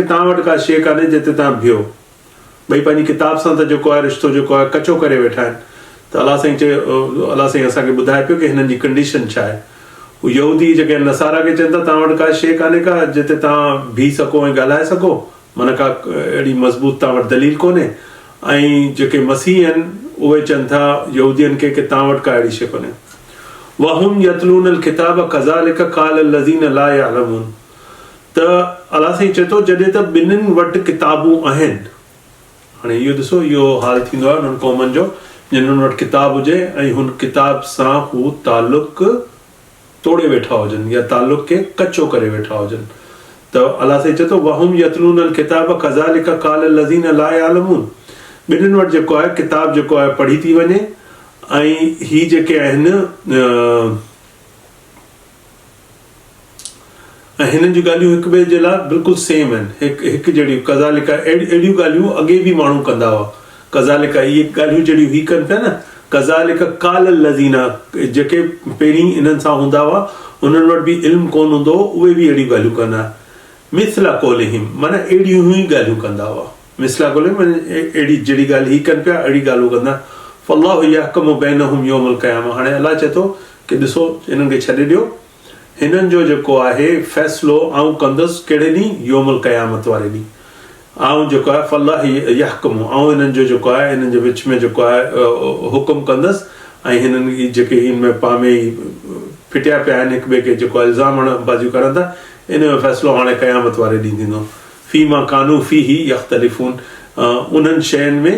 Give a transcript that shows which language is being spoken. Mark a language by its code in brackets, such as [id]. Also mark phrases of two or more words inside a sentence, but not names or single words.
[sd] तव्हां वटि का शइ कान्हे जिते तव्हां बीहो भई पंहिंजी किताब सां त जेको आहे रिश्तो जेको आहे कचो करे वेठा आहिनि त अलाह साईं असांखे ॿुधाए पियो कि हिननि जी कंडीशन छा आहे हू यहूदी जेके नसारा खे चवनि था तव्हां वटि का शइ कान्हे का जिते तव्हां बीह सघो ऐं ॻाल्हाए सघो माना का अहिड़ी मज़बूत तव्हां वटि दलील कोन्हे ऐं जेके मसीह आहिनि उहे चवनि था यहूदियुनि खे कि तव्हां वटि का अहिड़ी शइ कोन्हे [ar] وهم يتلون الكتاب كذلك قال الذين لا يعلمون [sd] त अलाह साईं चए थो जॾहिं त ॿिन्हिनि वटि किताबूं आहिनि हाणे इहो ॾिसो इहो हाल थींदो आहे उन्हनि क़ौमनि जो जिन्हनि वटि किताब हुजे ऐं हुन किताब सां हू तालुक़ तोड़े वेठा हुजनि या तालुक़ खे कचो करे वेठा हुजनि त अलाह साईं चए थो [ar] وهم يتلون الكتاب كذلك قال الذين لا يعلمون [sd] ॿिन्हिनि वटि जेको आहे किताब जेको आहे पढ़ी थी वञे ऐं ही जेके आहिनि ऐं हिननि जूं ॻाल्हियूं हिक ॿिए जे लाइ बिल्कुलु सेम आहिनि हिकु जहिड़ियूं कज़ालिका अहिड़ियूं ॻाल्हियूं अॻे बि माण्हू कंदा हुआ कज़ालिका इहे ॻाल्हियूं जहिड़ियूं ही कनि पिया न [ar] كذلك قال الذين [sd] जेके पहिरीं इन्हनि सां हूंदा हुआ उन्हनि वटि बि इल्मु कोन हूंदो हो उहे बि अहिड़ियूं ॻाल्हियूं कंदा [ar] مثل قولهم [sd] माना अहिड़ियूं ई ॻाल्हियूं कंदा हुआ [ar] مثل قولهم [sd] माना अहिड़ी जहिड़ी ॻाल्हि ही कनि पिया अहिड़ी ॻाल्हियूं कंदा [ar] فالله يحكم بينهم يوم القيامة [sd] हाणे अलाह चए थो कि ॾिसो हिननि खे छॾे ॾियो हिननि जो जेको आहे फ़ैसिलो आउं कंदुसि कहिड़े ॾींहुं [ar] يوم القيامة [sd] वारे ॾींहुं आउं जेको आहे [ar] فالله يحكم [sd] आउं हिननि जो जेको आहे हिननि जे विच में जेको आहे हुकुम कंदुसि ऐं हिननि जेके हिन में पामे फिटिया पिया आहिनि हिक ॿिए खे जेको आहे इल्ज़ाम बाज़ियूं करनि था इन जो फ़ैसिलो हाणे क़यामत वारे ॾींहुं थींदो [ar] فيما كانوا فيه يختلفون [sd] उन्हनि शयुनि में